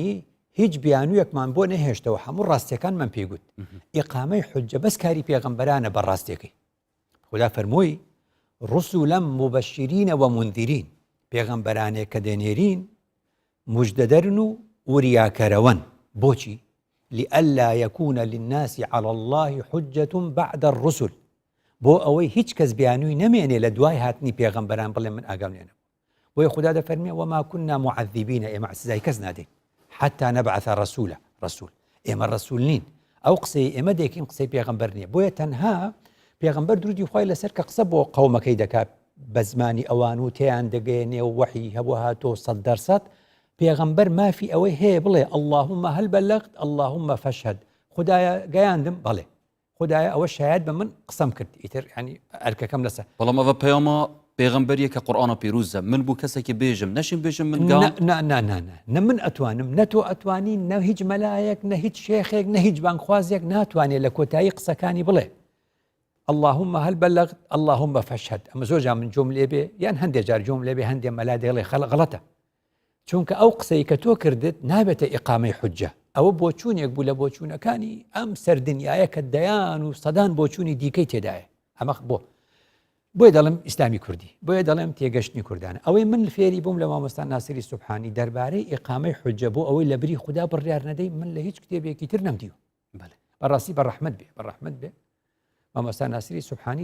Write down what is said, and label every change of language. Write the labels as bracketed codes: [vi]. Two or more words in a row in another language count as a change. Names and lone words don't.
[ckb] هیچ بیانوویەکمان بۆ نەهێشتەوە هەموو ڕاستیەکانمان پێگوت ئیقامەی حوجە بەس کاری پێغەمبەرانە بە ڕاستیەکەی خدا فەرمووی [ar] ڕسوولەن مبەشیرینە و مونذیرین [ckb] پێغەمبەرانێک کە دێنێرین موژدەدەرن و وریاکەرەوەن بۆچی [ar] لئلا يكون للناس على الله حجة بعد الرسل [ckb] بۆ ئەوەی هیچ کەس بیانووی نەمێنێ لە دوای هاتنی پێغەمبەران بڵێ من ئاگام لێنە بۆیە خدا دەفەرمێ [ar] وما كنا معذبين [ckb] ئێمە سزای کەس نادەین [ar] حتى نبعث رسول [ckb] ئێمە ڕسوول نین ئەو قسەی ئێمە دێکین قسەی پێغەمبەر نییە بۆیە تەنها پێغەمبەر درودی خوای لەسەر کە قسە بۆ قەومەکەی دەکات بە زمانی ئەوان و تێیان دەگەێنێ و وحی هەبوو هاتۆ 100% پێغەمبەر مافی ئەوەی هەیە بڵێ [ar] اللهم هل بلغت اللهم فاشهد [ckb] خدایە گەیاندم بەڵێ خدایە ئەوە شایەت بە من قسەم کرد ئیتر ینی ئەرکەکەم لەسەر بەڵام ئەوە پەیامە پێغەمبەریە کە قورئانە پیرۆزە من بوو کەسێکی بێژم نەشین بێژم من نە من ئەتوانم نە تۆ ئەتوانی نە هیچ مەلایەک نە هیچ شێخێک نە هیچ بانخوازێک ناتوانێت لە کۆتایی قسەکانی بڵێ [ar] اللهم هل بلغت اللهم فاشهد [ckb] ئەمە زۆر جا من جۆم لێ بێ یان هەندێک جار جۆم لێ بێ هەندێک مەلا دەڵێ غەڵەتە چونکە ئەو قسەی کە تۆ کردت نابێتە ئیقامەی حوجە ئەوە بۆچوونێک بوو لە بۆچوونەکانی ئەم سەردنیایە کە دەیان و سەدان بۆچوونی دیکەی تێدایە ئەمە بۆیە دەڵێم ئیسلامی کوردی بۆیە دەڵێم تێگەشتنی کوردانە ئەوەی من فێری بووم لە مامۆستا ناسیری سوبحانی دەربارەی ئیقامەی حوجە بۆ ئەوەی لە بری خوددا بڕیار نەدەی من لە هیچ کتێبێکی تر نەمدیوە بەڕاستی بەڕەحمەت بێ مامۆستا ناسیری سوبحانی